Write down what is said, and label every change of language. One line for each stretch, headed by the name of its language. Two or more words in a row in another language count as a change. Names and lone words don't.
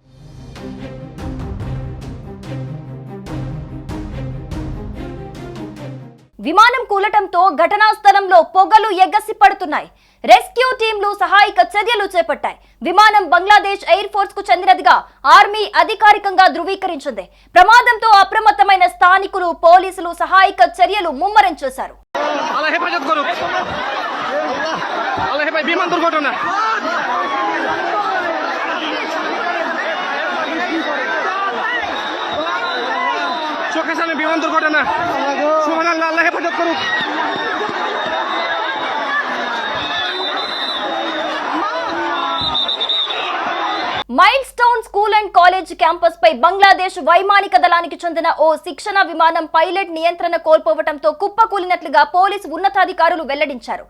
Telugu: విమానం కూలటంతో ఘటనా స్థలంలో పొగలు ఎగసి పడుతున్నాయి. రెస్క్యూ టీంలు సహాయక చర్యలు చేపట్టాయి. విమానం బంగ్లాదేశ్ ఎయిర్ ఫోర్స్ కు చెందినదిగా ఆర్మీ అధికారికంగా ధృవీకరించింది. ప్రమాదంతో అప్రమత్తమైన స్థానికులు, పోలీసులు సహాయక చర్యలు ముమ్మరం చేశారు.
Bangla: বিমান দুর্ঘটনা সুবহানাল্লাহ, আল্লাহ হেফাজত করুক।
Telugu: మైల్ స్టోన్ స్కూల్ అండ్ కాలేజ్ క్యాంపస్ పై బంగ్లాదేశ్ వైమానిక దళానికి చెందిన ఓ శిక్షణ విమానం పైలట్ నియంత్రణ కోల్పోవడంతో కుప్పకూలినట్లుగా పోలీసు ఉన్నతాధికారులు వెల్లడించారు.